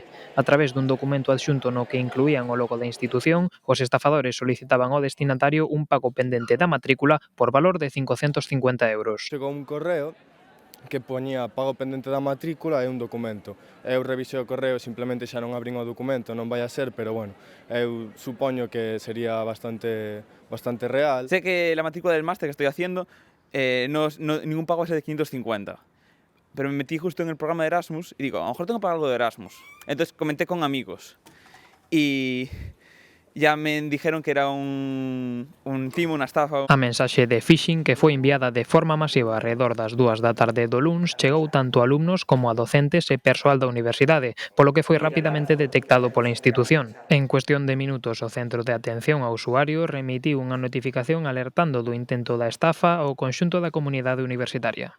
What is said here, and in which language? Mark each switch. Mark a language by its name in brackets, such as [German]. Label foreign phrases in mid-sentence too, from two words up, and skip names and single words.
[Galician] A través dun documento adxunto no que incluían o logo da institución, os estafadores solicitaban ao destinatario un pago pendente da matrícula por valor de 550 euros. Chegou un correo que poñía pago pendente da matrícula e un documento. Eu revisei o correo, simplemente xa non abrín o documento, non vai a ser, pero bueno, eu supoño que sería bastante real. [Spanish] Sé que la matrícula del máster que estoy haciendo, ningún pago va a ser de 550. Pero me metí justo en el programa de Erasmus y digo, a lo mejor tengo que pagar algo de Erasmus. Entonces comenté con amigos y ya me dijeron que era un timo, [Galician] unha estafa. A mensaxe de phishing que foi enviada de forma masiva alrededor das 2 da tarde do luns chegou tanto a alumnos como a docentes e persoal da universidade, polo que foi rapidamente detectado pola institución. En cuestión de minutos, o Centro de Atención ao Usuario remitiu unha notificación alertando do intento da estafa ao conxunto da comunidade universitaria.